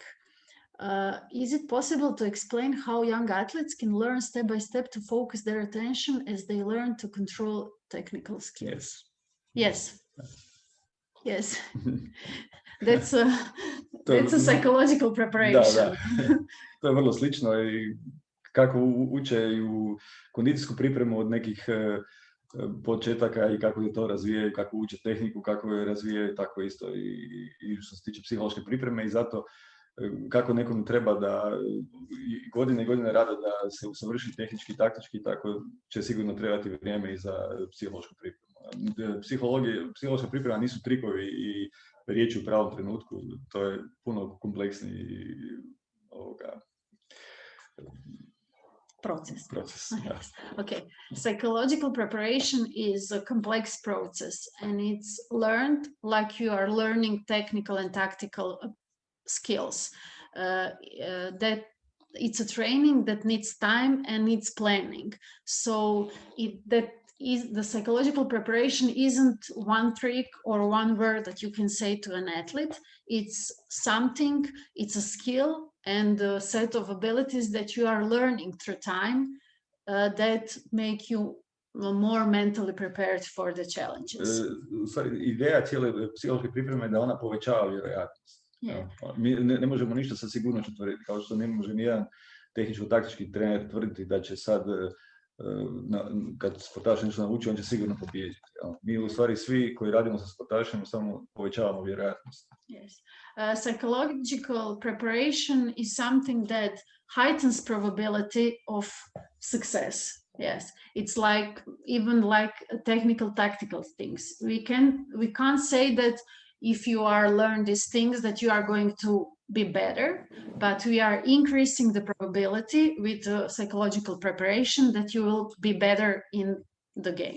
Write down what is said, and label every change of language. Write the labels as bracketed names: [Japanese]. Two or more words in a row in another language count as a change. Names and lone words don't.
[English] Is it possible to explain how young athletes can learn step by step to focus their attention as they learn to control technical skills? Yes. Yes. That's a psychological preparation. [Croatian] To je vrlo slično i kako uče i u kondicijsku pripremu od nekih početaka i kako je to razvijaju, kako uče tehniku, kako je razvijaju, tako isto i što se tiče psihološke pripreme i zato kako nekom treba da godine i godine rada da se usavrši tehnički, taktički, tako će sigurno trebati vrijeme i za psihološku pripremu. Psihološka priprema nisu trikovi i riječi u pravom trenutku, to je puno kompleksniji [English] process. Yeah. Okay, psychological preparation is a complex process and it's learned like you are learning technical and tactical skills. That it's a training that needs time and needs planning. So the psychological preparation isn't one trick or one word that you can say to an athlete. It's something, it's a skill and a set of abilities that you are learning through time that make you more mentally prepared for the challenges. [Croatian] Ideja cijele psihološke pripreme je da ona povećava vjerojatnost. [English] Yeah. [Croatian] Mi ne možemo ništa sa sigurnošću tvrditi, kao što ne može nijedan tehničko-taktički trener tvrditi da će sad, kad sportaš nešto nauči, on će sigurno pobijediti. Mi u stvari svi koji radimo sa sportašem samo povećavamo vjerojatnost. [English] Yes. Psychological preparation is something that heightens probability of success. Yes, it's like even like technical tactical things. We can't say that if you are learn these things that you are going to be better, but we are increasing the probability with the psychological preparation that you will be better in the game.